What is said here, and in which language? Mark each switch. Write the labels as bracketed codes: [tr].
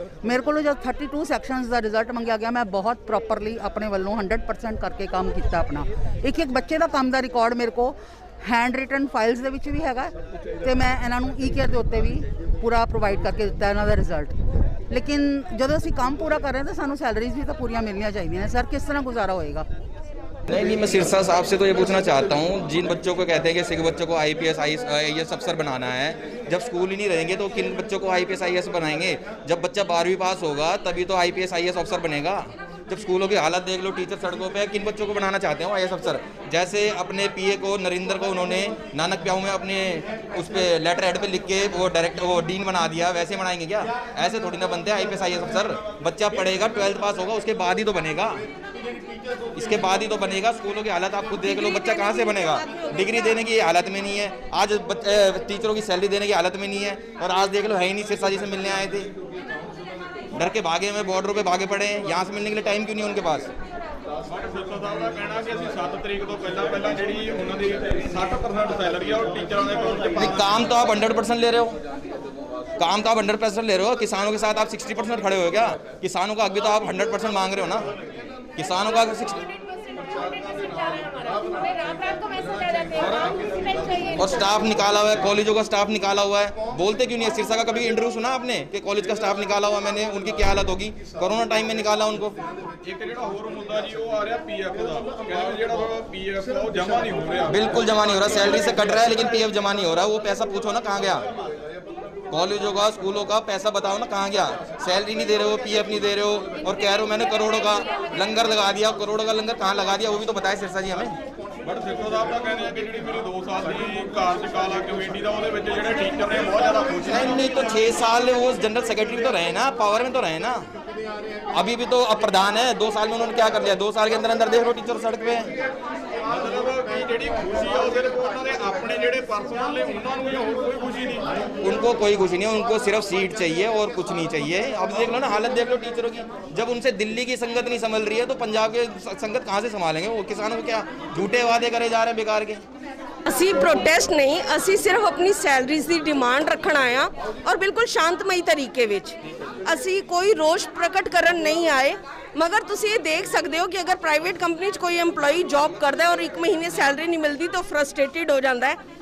[pa] ਮੇਰੇ ਕੋਲੋਂ ਜਦ 32 ਸੈਕਸ਼ਨਸ ਦਾ ਰਿਜ਼ਲਟ ਮੰਗਿਆ ਗਿਆ, ਮੈਂ ਬਹੁਤ ਪ੍ਰੋਪਰਲੀ ਆਪਣੇ ਵੱਲੋਂ 100% ਕਰਕੇ ਕੰਮ ਕੀਤਾ ਆਪਣਾ। ਇੱਕ ਬੱਚੇ ਦਾ ਕੰਮ ਦਾ ਰਿਕਾਰਡ ਮੇਰੇ ਕੋਲ ਹੈਂਡ ਰਿਟਨ ਫਾਈਲਸ ਦੇ ਵਿੱਚ ਵੀ ਹੈਗਾ ਤੇ ਮੈਂ ਇਹਨਾਂ ਨੂੰ ਈ-ਕੇਅਰ ਦੇ ਉੱਤੇ ਵੀ ਪੂਰਾ ਪ੍ਰੋਵਾਈਡ ਕਰਕੇ ਦਿੱਤਾ ਇਹਨਾਂ ਦਾ ਰਿਜ਼ਲਟ। ਲੇਕਿਨ ਜਦੋਂ ਅਸੀਂ ਕੰਮ ਪੂਰਾ ਕਰ ਰਹੇ ਹਾਂ ਤਾਂ ਸਾਨੂੰ ਸੈਲਰੀਜ਼ ਵੀ ਤਾਂ ਪੂਰੀਆਂ ਮਿਲਣੀਆਂ ਚਾਹੀਦੀਆਂ ਨੇ। [hi] सर किस तरह गुजारा होएगा? नहीं, मैं सिरसा साहब से तो ये पूछना चाहता हूँ, जिन बच्चों को कहते हैं कि सिख बच्चों को IPS IAS अफसर बनाना है, जब स्कूल ही नहीं रहेंगे तो किन बच्चों को IPS IAS बनाएंगे? जब बच्चा 12वीं पास होगा तभी तो IPS IAS अफसर बनेगा। जब स्कूलों की हालत देख लो, टीचर सड़कों पे, किन बच्चों को बनाना चाहते हो IAS अफसर? जैसे अपने PA को, नरेंद्र को उन्होंने नानक प्याऊ में अपने उस पर लेटर हेड पे लिख के वो डीन बना दिया, वैसे बनाएंगे क्या? ऐसे थोड़ी ना बनते हैं IPS IAS अफसर। बच्चा पढ़ेगा, 12th पास होगा, उसके बाद ही तो बनेगा, इसके बाद ही तो बनेगा। स्कूलों की हालत आप खुद देख लो, बच्चा कहाँ से बनेगा? डिग्री देने की हालत में नहीं है, आज टीचरों की सैलरी देने की हालत में नहीं है, और आज देख लो है ही नहीं। सिरसा जी से मिलने आए थे, डर के भागे में, बॉर्डरों पे भागे पड़े हैं, यहाँ से मिलने के लिए टाइम क्यों नहीं उनके पास? [pa] ਸਿਰਸਾ ਸਾਹਿਬ ਦਾ ਕਹਿਣਾ ਕਿ ਅਸੀਂ 7 ਤਰੀਕ ਤੋਂ ਪਹਿਲਾਂ ਜਿਹੜੀ ਉਹਨਾਂ ਦੀ 60% ਸੈਲਰੀ ਆ ਉਹ ਟੀਚਰਾਂ ਦੇ ਅਕਾਊਂਟ 'ਚ ਪਾ। [hi] काम तो आप 100% ले रहे हो, काम तो आप 100% ले रहे हो। किसानों के साथ आप 60% खड़े हो क्या? किसानों का अभी तो आप 100% मांग रहे हो ना। किसानों का 60 और स्टाफ निकाला हुआ है, कॉलेजों का स्टाफ निकाला हुआ है, बोलते क्यों नहीं है? सिरसा का कभी इंटरव्यू सुना आपने कि कॉलेज का स्टाफ निकाला हुआ मैंने, उनकी क्या हालत होगी? कोरोना टाइम में निकाला उनको। [pa] ਇੱਕ ਜਿਹੜਾ ਹੋਰ ਮੁੱਦਾ ਜੀ ਉਹ ਆ ਰਿਹਾ PF ਦਾ, ਕਹਿੰਦੇ ਜਿਹੜਾ PF ਉਹ ਜਮ੍ਹਾਂ ਨਹੀਂ ਹੋ ਰਿਹਾ। [hi] बिल्कुल जमा नहीं हो रहा, सैलरी से कट रहा है लेकिन PF जमा नहीं हो रहा। वो पैसा पूछो ना कहाँ गया? कॉलेजों का, स्कूलों का पैसा बताओ ना कहाँ गया? सैलरी नहीं दे रहे हो, PF नहीं दे रहे हो, और कह रहे हो मैंने करोड़ों का लंगर लगा दिया। करोड़ों का लंगर कहाँ लगा दिया वो भी तो बताए सिरसा जी हमें। [pa] ਬਟ ਸਿਰਸਾ ਸਾਹਿਬ ਦਾ ਕਹਿੰਦੇ ਆ ਕਿ ਜਿਹੜੀ ਮੇਰੀ 2 ਸਾਲ ਦੀ ਕਾਰਜਕਾਲ ਕਮੇਟੀ ਦਾ ਉਹਦੇ ਵਿੱਚ ਜਿਹੜੇ ਟੀਚਰ ਨੇ ਬਹੁਤ ਜ਼ਿਆਦਾ ਖੁਸ਼ ਨੇ। [hi] नहीं तो 6 साल वो जनरल सेक्रेटरी तो रहे ना, पावर में तो रहे ना। अभी भी तो अब प्रधान है। 2 साल में उन्होंने क्या कर लिया? 2 साल के अंदर अंदर देख लो टीचर सड़क पे। [pa] ਮਤਲਬ ਕਿ ਜਿਹੜੀ ਖੁਸ਼ੀ ਆ ਉਹ ਸਿਰਫ ਉਹਨਾਂ ਦੇ ਆਪਣੇ ਜਿਹੜੇ ਪਰਸਨਲ ਨੇ ਉਹਨਾਂ ਨੂੰ ਹੀ, ਹੋਰ ਕੋਈ ਖੁਸ਼ੀ नहीं। [hi] उनको कोई खुशी नहीं, उनको सिर्फ सीट चाहिए और कुछ नहीं चाहिए। अब देख लो ना हालत, देख लो टीचरों की। जब उनसे दिल्ली की संगत नहीं संभल रही है तो पंजाब के संगत कहाँ से संभालेंगे? वो किसानों को क्या झूठे वादे करे जा रहे हैं बेकार के। [pa] ਅਸੀਂ ਪ੍ਰੋਟੈਸਟ ਨਹੀਂ, ਅਸੀਂ ਸਿਰਫ ਆਪਣੀ ਸੈਲਰੀਜ਼ ਦੀ ਡਿਮਾਂਡ ਰੱਖਣ ਆਏ ਹਾਂ ਔਰ ਬਿਲਕੁਲ ਸ਼ਾਂਤਮਈ ਤਰੀਕੇ ਵਿੱਚ। ਅਸੀਂ ਕੋਈ ਰੋਸ਼ ਪ੍ਰਗਟ ਕਰਨ ਨਹੀਂ ਆਏ, ਮਗਰ ਤੁਸੀਂ ਇਹ ਦੇਖ ਸਕਦੇ ਹੋ ਕਿ ਅਗਰ ਪ੍ਰਾਈਵੇਟ ਕੰਪਨੀ 'ਚ ਕੋਈ EMPLOYee ਜੌਬ ਕਰਦਾ ਹੈ ਔਰ 1 ਮਹੀਨੇ ਸੈਲਰੀ ਨਹੀਂ ਮਿਲਦੀ ਤਾਂ ਫਰਸਟ੍ਰੇਟਿਡ ਹੋ ਜਾਂਦਾ ਹੈ।